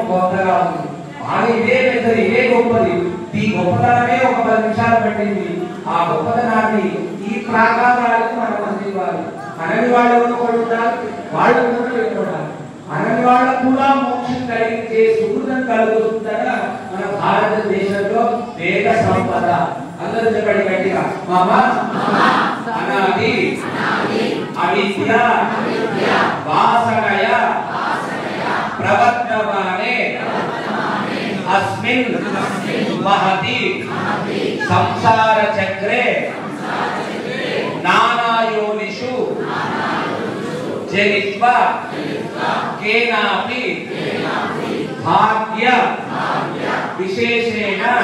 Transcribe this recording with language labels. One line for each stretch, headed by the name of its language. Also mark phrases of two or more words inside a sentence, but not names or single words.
Telugu: గొప్పగా ఉంది బాగా ఇదే పెద్దది ఇదే గొప్పది ఈ గొప్పతనమే ఒక 10 నిమిషాలు పట్టింది ఆ గొప్పతనాన్ని ఈ ప్రాకారాలకు మనం అందివ్వాలి అనని వాళ్ళు కూడా ఉండాలి వాళ్ళు కూడా ఉండాలి అనని వాళ్ళకు కూడా మోక్షం కలిగించే సుకృతం కలుగుతుందట మన భారతదేశంలో వేద సంపద అందరూ చెప్పండి గట్టిగా
Sanskrit: మామ అనాది అవిద్య వాసనయ ప్రవర్తమానే अस्मिन् महति संसार चक्रे नाना योनिषु जनित्वा केनापि भाग्य विशेषेण